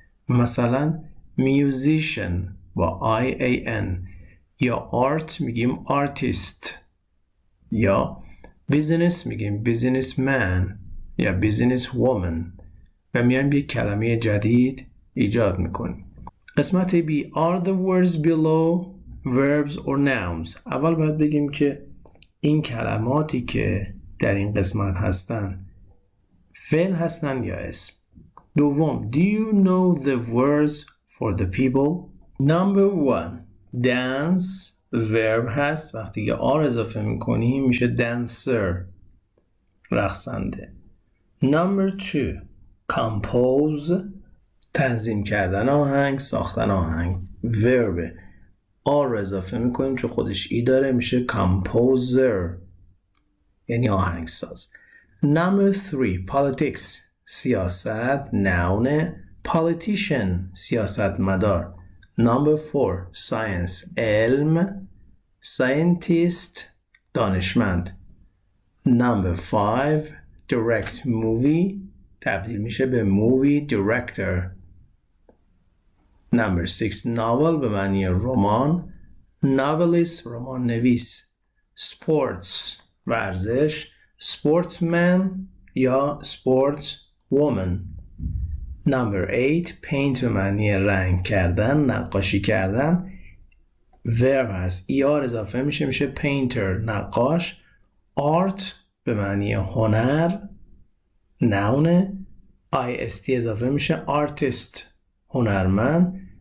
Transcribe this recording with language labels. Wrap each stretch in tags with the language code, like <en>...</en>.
<fa>مثلا musician با IAN، یا art میگیم artist، یا business میگیم businessman یا businesswoman و میایم یک کلمه جدید ایجاد میکنیم. قسمت B.</fa> <en>Are the words below verbs or nouns؟</en> <fa>اول باید بگیم که این کلماتی که در این قسمت هستن فعل هستن یا اسم. دوم</fa> <en>Do you know the words for the people؟</en> <fa>Number 1 dance verb هست، وقتی که R اضافه میکنیم میشه dancer رقصنده. Number 2 compose تنظیم کردن آهنگ، ساختن آهنگ. verb R اضافه میکنیم چون خودش ای داره میشه composer یعنی آهنگساز.</fa> <en>Number 3 politics سیاست noun politician سیاست مدار. Number 4 science علم scientist دانشمند. Number 5 direct movie</en> <fa>تبدیل میشه به</fa> <en>movie director.</en> <fa>Number 6 novel به معنی رمان novelist رمان نویس.</fa> <en>sports ورزش sportsman یا sportswoman.</en> <fa>Number 8 paint به معنی رنگ کردن نقاشی کردن. verb هست ER اضافه میشه painter نقاش. art به معنی هنر noun IST اضافه میشه artist هنرمند.</fa>